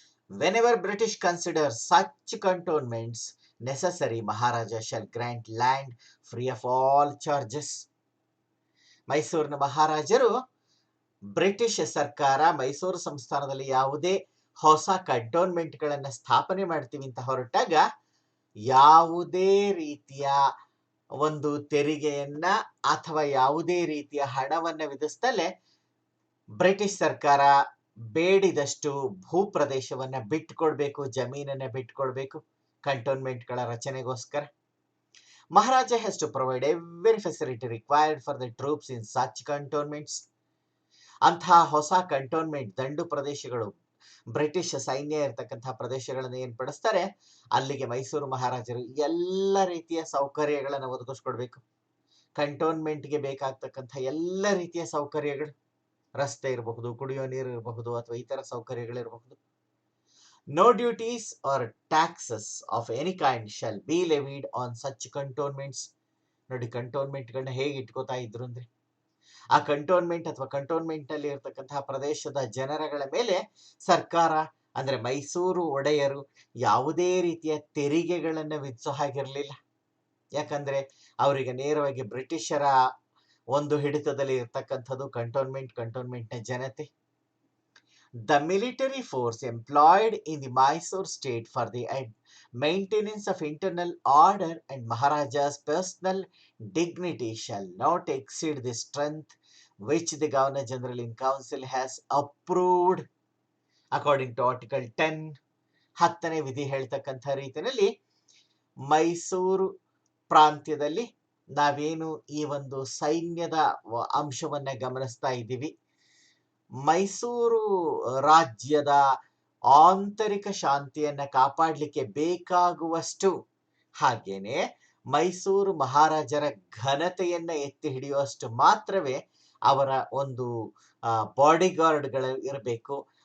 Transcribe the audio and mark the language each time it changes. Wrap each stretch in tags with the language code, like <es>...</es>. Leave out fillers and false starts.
<en>Whenever British consider such cantonments necessary, Maharaja shall grant land free of all charges.</en> <kn>ಮೈಸೂರಿನ ಮಹಾರಾಜರು British ಸರ್ಕಾರ ಮೈಸೂರು ಸಂಸ್ಥಾನದಲ್ಲಿ ಯಾವುದೇ ಹೊಸ ಕಂಟೋನ್ಮೆಂಟ್ಗಳನ್ನು ಸ್ಥಾಪನೆ ಮಾಡ್ತೀವಿ ಅಂತ ಹೊರಟಾಗ ಯಾವುದೇ ರೀತಿಯ ಒಂದು ತೆರಿಗೆಯನ್ನ ಅಥವಾ ಯಾವುದೇ ರೀತಿಯ ಹಣವನ್ನ ವಿಧಿಸ್ತಲೇ ಬ್ರಿಟಿಷ್ ಸರ್ಕಾರ ಬೇಡಿದಷ್ಟು ಭೂಪ್ರದೇಶವನ್ನ ಬಿಟ್ಟುಕೊಡ್ಬೇಕು, ಜಮೀನನ್ನ ಬಿಟ್ಟುಕೊಡ್ಬೇಕು ಕಂಟೋನ್ಮೆಂಟ್ಗಳ ರಚನೆಗೋಸ್ಕರ.</kn> <en>Maharaja has to provide every facility required for the troops in such cantonments.</en> <kn>ಅಂತಹ ಹೊಸ ಕಂಟೋನ್ಮೆಂಟ್ ದಂಡು ಪ್ರದೇಶಗಳು ಬ್ರಿಟಿಷ್ ಸೈನ್ಯ ಇರತಕ್ಕಂತಹ ಪ್ರದೇಶಗಳನ್ನು ಏರ್ಪಡಿಸ್ತಾರೆ, ಅಲ್ಲಿಗೆ ಮೈಸೂರು ಮಹಾರಾಜರು ಎಲ್ಲ ರೀತಿಯ ಸೌಕರ್ಯಗಳನ್ನು ಒದಗಿಸ್ಕೊಡ್ಬೇಕು. ಕಂಟೋನ್ಮೆಂಟ್ಗೆ ಬೇಕಾಗ್ತಕ್ಕಂಥ ಎಲ್ಲ ರೀತಿಯ ಸೌಕರ್ಯಗಳು, ರಸ್ತೆ ಇರಬಹುದು, ಕುಡಿಯೋ ನೀರು ಇರಬಹುದು, ಅಥವಾ ಇತರ ಸೌಕರ್ಯಗಳಿರಬಹುದು.</kn> <en>No duties or taxes of any kind shall be levied on such cantonments.</en> <kn>ನೋಡಿ, ಕಂಟೋನ್ಮೆಂಟ್ಗಳನ್ನ ಹೇಗೆ ಇಟ್ಕೋತಾ ಇದ್ರು ಅಂದ್ರೆ, ಆ ಕಂಟೋನ್ಮೆಂಟ್ ಅಥವಾ ಕಂಟೋನ್ಮೆಂಟ್ ನಲ್ಲಿ ಇರತಕ್ಕಂತಹ ಪ್ರದೇಶದ ಜನರಗಳ ಮೇಲೆ ಸರ್ಕಾರ ಅಂದ್ರೆ ಮೈಸೂರು ಒಡೆಯರು ಯಾವುದೇ ರೀತಿಯ ತೆರಿಗೆಗಳನ್ನ ವಿಧಿಸೋ ಹಾಗಿರ್ಲಿಲ್ಲ. ಯಾಕಂದ್ರೆ ಅವರಿಗೆ ನೇರವಾಗಿ ಬ್ರಿಟಿಷರ ಒಂದು ಹಿಡಿತದಲ್ಲಿ ಇರ್ತಕ್ಕಂಥದ್ದು ಕಂಟೋನ್ಮೆಂಟ್ನ ಜನತೆ.</kn> <en>The military force employed in the Mysore state for the maintenance of internal order and Maharaja's personal dignity shall not exceed the strength which the Governor General in Council has approved according to Article 10.</en> <kn>10ನೇ ವಿಧಿ ಹೇಳ್ತಕ್ಕಂಥ ರೀತಿಯಲ್ಲಿ ಮೈಸೂರು ಪ್ರಾಂತ್ಯದಲ್ಲಿ ನಾವೇನು ಈ ಒಂದು ಸೈನ್ಯದ ಅಂಶವನ್ನ ಗಮನಿಸ್ತಾ ಇದ್ದೀವಿ, ಮೈಸೂರು ರಾಜ್ಯದ ಆಂತರಿಕ ಶಾಂತಿಯನ್ನ ಕಾಪಾಡಲಿಕ್ಕೆ ಬೇಕಾಗುವಷ್ಟು, ಹಾಗೇನೆ ಮೈಸೂರು ಮಹಾರಾಜರ ಘನತೆಯನ್ನ ಎತ್ತಿ ಹಿಡಿಯುವಷ್ಟು ಮಾತ್ರವೇ ಅವರ ಒಂದು ಬಾಡಿಗಾರ್ಡ್ಗಳು ಇರಬೇಕು.</kn>